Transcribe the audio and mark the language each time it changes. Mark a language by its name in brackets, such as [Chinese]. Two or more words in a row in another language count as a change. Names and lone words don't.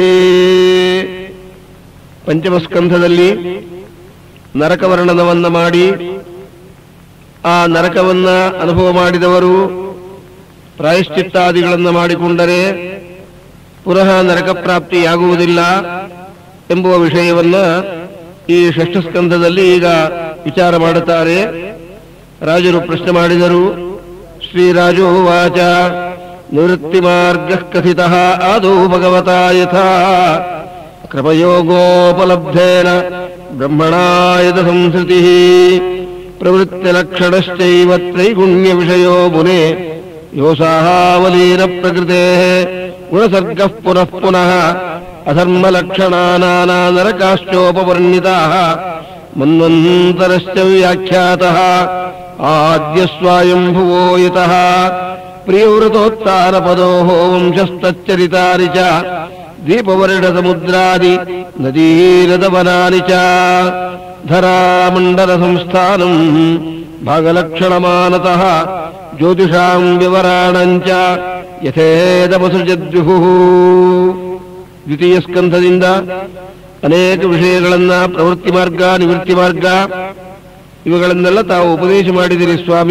[Kannada] ಪಂಚಮಸ್ಕಂಧದಲ್ಲಿ ನರಕವರ್ಣನವನ್ನ ಮಾಡಿ ಆ ನರಕವನ್ನ ಅನುಭವ ಮಾಡಿದವರು ಪ್ರಾಯಶ್ಚಿತ್ತಾದಿಗಳನ್ನು ಮಾಡಿಕೊಂಡರೆ ಪುನಃ ನರಕ ಪ್ರಾಪ್ತಿಯಾಗುವುದಿಲ್ಲ ಎಂಬುವ ವಿಷಯವನ್ನ ಈ ಷಷ್ಠ ಸ್ಕಂಧದಲ್ಲಿ ಈಗ ವಿಚಾರ ಮಾಡುತ್ತಾರೆ. ರಾಜರು ಪ್ರಶ್ನೆ ಮಾಡಿದರು. [Sanskrit] ಶ್ರೀರಾಜೋ ವಾಚ ನಿವೃತ್ತಿ ಮಾರ್ಗ ಕಥಿತಃ ಆದೌ ಭಗವತಾ ಯಥಾ ಕ್ರಮಯೋಗೋಪಲಬ್ಧೇನ ಬ್ರಹ್ಮಣಾಯದ ಸಂಸ್ಕೃತಿ ಪ್ರವೃತ್ತಿಲಕ್ಷಣಶ್ಚೈವ ತ್ರೈಗುಣ್ಯ ವಿಷಯೋ ಮುನೆ ಯೋಸಾಹಾವಲೀನ ಪ್ರಕೃತೆ ಗುಣಸರ್ಗಃ ಪುನಃ ಪುನಃ ಅಧರ್ಮಲಕ್ಷಣಾನಾನಾ ನರಕಾಶ್ಚೋಪವರ್ಣಿತಾಃ ಮನ್ವಂತರಶ್ಚ ವ್ಯಾಖ್ಯಾತಃ ಆದ್ಯ ಸ್ವಯಂಭುವೋ ಯತಃ ಪ್ರಿಯವೃತೋತ್ತಾರಪದೋಃ ವಂಶಸ್ತಚ್ಚರಿತಾನಿ ಚ ದೀಪವರ್ಣ ಸಮುದ್ರಾದಿ ನದೀರದವನಾನಿ ಚ ಧರಾಮಂಡಲ ಸಂಸ್ಥಾನಂ ಭಾಗಲಕ್ಷಣಮಾನತಃ ಜ್ಯೋತಿಷಾಂ ವಿವರಾಣಂಚ ಯಥೇದಮಸೃಜದ್ವಿಭುಃ. [Kannada] ದ್ವಿತೀಯ ಸ್ಕಂಧದಿಂದ ಅನೇಕ ವಿಷಯಗಳನ್ನ ಪ್ರವೃತ್ತಿ ಮಾರ್ಗ ನಿವೃತ್ತಿ ಮಾರ್ಗ ಇವುಗಳನ್ನೆಲ್ಲ ತಾವು ಉಪದೇಶ ಮಾಡಿದಿರಿ ಸ್ವಾಮಿ.